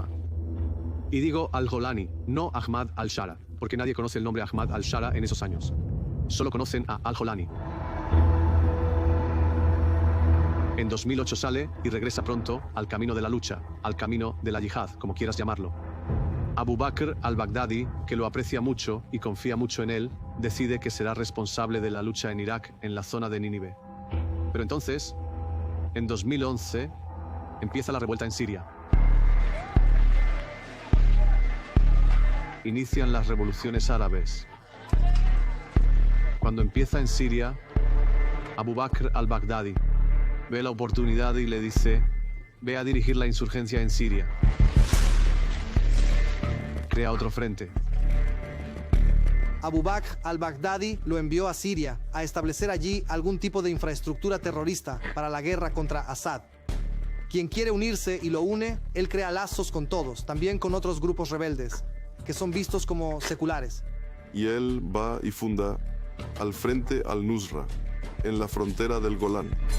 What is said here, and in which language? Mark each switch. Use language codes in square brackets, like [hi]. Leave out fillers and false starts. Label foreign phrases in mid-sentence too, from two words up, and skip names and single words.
[es] Y digo al-Golani, no Ahmad al-Shara, porque nadie conoce el nombre Ahmad al-Shara en esos años. Solo conocen a al-Golani. En 2008 sale y regresa pronto al camino de la lucha, al camino de la yihad, como quieras llamarlo. Abu Bakr al-Baghdadi, que lo aprecia mucho y confía mucho en él, decide que será responsable de la lucha en Irak, en la zona de Nínive. Pero entonces, En 2011, empieza la revuelta en Siria. Inician las revoluciones árabes. Cuando empieza en Siria, Abu Bakr al-Baghdadi ve la oportunidad y le dice: ve a dirigir la insurgencia en Siria. Crea otro frente. Abu Bakr al-Baghdadi lo envió a Siria a establecer allí algún tipo de infraestructura terrorista para la guerra contra Assad. Quien quiere unirse y lo une, él crea lazos con todos, también con otros grupos rebeldes, que son vistos como seculares. Y él va y funda al Frente al-Nusra, en la frontera del Golán.